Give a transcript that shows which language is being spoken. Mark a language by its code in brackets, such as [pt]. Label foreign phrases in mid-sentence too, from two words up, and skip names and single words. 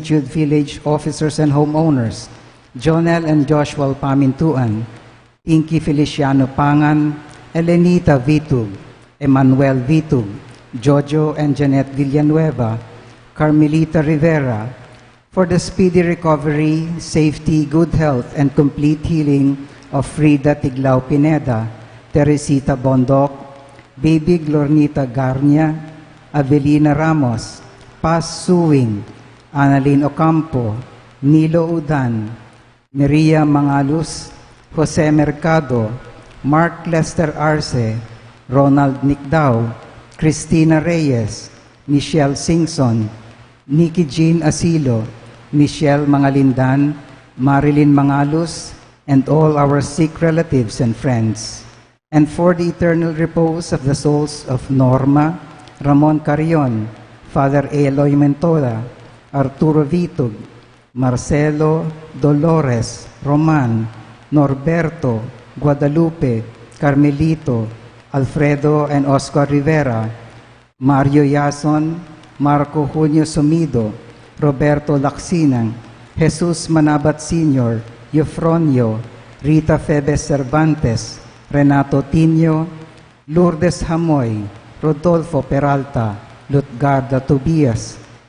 [en] Jude Village officers and homeowners, Jonel and Joshua Pamintuan, Pinky Feliciano Pangan, Elenita Vitug, Emmanuel Vitug, Jojo and Janet Villanueva, Carmelita Rivera, for the speedy recovery, safety, good health, and complete healing of Frida Tiglao Pineda, Teresita Bondoc, Baby Glornita Garnia, Avelina Ramos, Paz Suwing, Annalyn Ocampo, Nilo Udan, Maria Mangalus, Jose Mercado, Mark Lester Arce, Ronald Nicdao, Cristina Reyes, Michelle Singson, Nikki Jean Asilo, Michelle Mangalindan, Marilyn Mangalus, and all our sick relatives and friends. And for the eternal repose of the souls of Norma, Ramon Carrion, Father Eloy Mentola, Arturo Vitug, Marcelo, Dolores, Roman, Norberto, Guadalupe, Carmelito, Alfredo and Oscar Rivera, Mario Yason, Marco Junio Sumido, Roberto Lacsinang, Jesus Manabat Sr., Eufronio, Rita Febes Cervantes, Renato Tinio, Lourdes Hamoy, Rodolfo Peralta, Lutgarda Tobias,